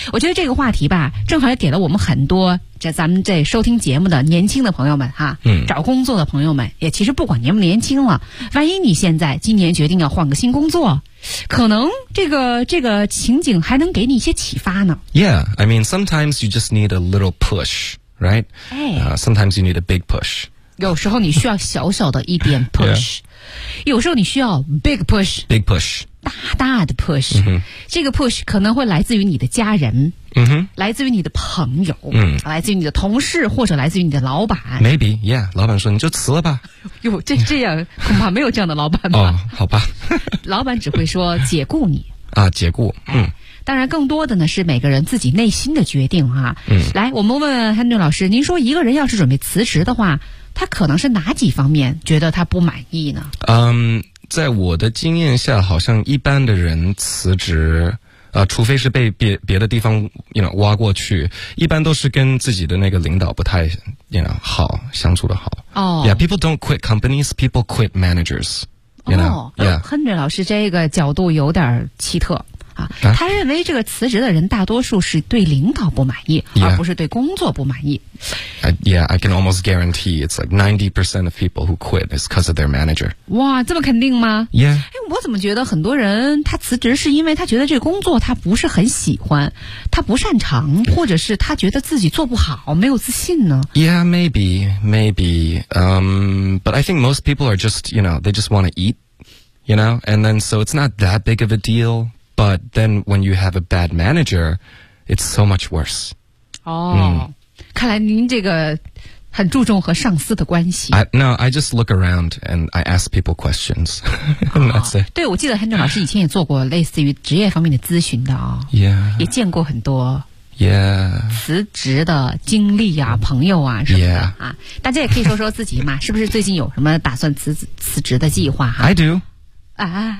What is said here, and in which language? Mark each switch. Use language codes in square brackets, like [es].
[zh] 我觉得这个话题吧正好也给了我们很多这咱们这收听节目的年轻的朋友们哈、嗯、找工作的朋友们，也其实不管年不年轻了，万一你现在今年决定要换个新工作，可能这个情景还能给你一些启发呢。 [en] Yeah, I mean sometimes you just need a little pushRight?、 Hey, sometimes you need a big push. [zh] 有时候你需要小小的一点 push. 、 [en] yeah. [zh] 有时候你需要 [en] big push. Big push. [zh] 大大的 push.、 Mm-hmm. 这个 push 可能会来自于你的家人、 mm-hmm. 来自于你的朋友、 mm-hmm. 来自于你的同事或者来自于你的老板。 [en] Maybe, yeah. [zh] 老板说你就辞了吧。哟，这样恐怕没有这样的老板吧。哦、好吧。老板只会说解雇你。啊，解雇。嗯。当然更多的呢是每个人自己内心的决定哈、啊嗯。来我们问 Henry 老师，您说一个人要是准备辞职的话，他可能是哪几方面觉得他不满意呢？嗯，在我的经验下好像一般的人辞职除非是被别的地方 [en] you know, [zh] 挖过去，一般都是跟自己的那个领导不太 you know, 好，相处的好。哦、 [en] yeah, people don't quit companies, people quit managers. You know,、哦 yeah. [zh] Henry 老师这个角度有点奇特。啊、他认为这个辞职的人大多数是对领导不满意、 [en] yeah. [zh] 而不是对工作不满意。 [en] Yeah, I can almost guarantee it's like 90% of people who quit is because of their manager. [zh] 哇，这么肯定吗？ [en] Yeah、 [zh] 哎、我怎么觉得很多人他辞职是因为他觉得这个工作他不是很喜欢，他不擅长，或者是他觉得自己做不好，没有自信呢？ [en] Yeah, maybe but I think most people are just, you know, they just want to eat, you know, and then so it's not that big of a dealBut then when you have a bad manager, it's so much worse. [zh] 哦、嗯、看来您这个很注重和上司的关系。 [en] No, I just look around and I ask people questions. 、哦、 [zh] 对，我记得 Henry 老师以前也做过类似于职业方面的咨询的、 [en] 哦、yeah. [zh] 也见过很多。 [en] Yeah. [zh] 辞职的经历啊，朋友啊什么的、 [en] yeah. 啊。 [zh] 大家也可以说说自己嘛，是不是最近有什么打算辞职的计划、啊、 [en] I do. 啊、